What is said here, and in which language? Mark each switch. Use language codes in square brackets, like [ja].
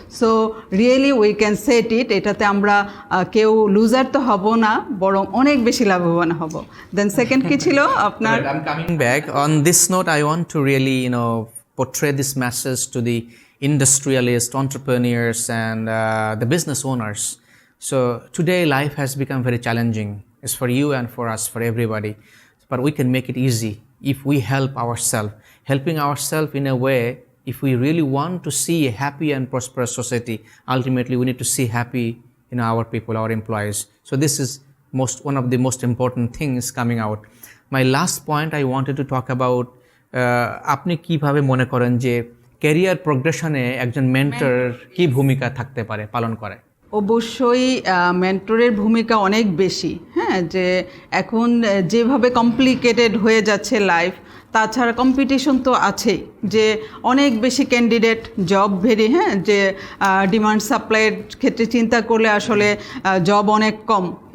[en] so really we can set it, [bn] এটাতে আমরা কেউ লুজার তো হব না, বরং অনেক বেশি লাভবান হব। দেন সেকেন্ড কি ছিল আপনার? [en] I'm coming back. On this note, I want to really, portray this message to the industrialists, entrepreneurs, and the business owners. So today life has become very challenging. It's for you and for us, for everybody. But we can make it easy if we help ourselves. Helping ourselves in a way, if we really want to see a happy and prosperous society, ultimately we need to see happy, our people, our employees. So this is one of the most important things coming out. My last point I wanted to talk about, [bn] আপনি কিভাবে মনে করেন যে career প্রোগ্রেশনে একজন mentor কি ভূমিকা থাকতে পারে, পালন করে? অবশ্যই মেন্টরের ভূমিকা অনেক বেশি। হ্যাঁ, যে এখন যেভাবে কমপ্লিকেটেড হয়ে যাচ্ছে লাইফ, তাছাড়া কম্পিটিশন তো আছেই, যে অনেক বেশি ক্যান্ডিডেট, জব ভেরি, হ্যাঁ, যে ডিমান্ড সাপ্লাইয়ের ক্ষেত্রে চিন্তা করলে আসলে জব অনেক কম।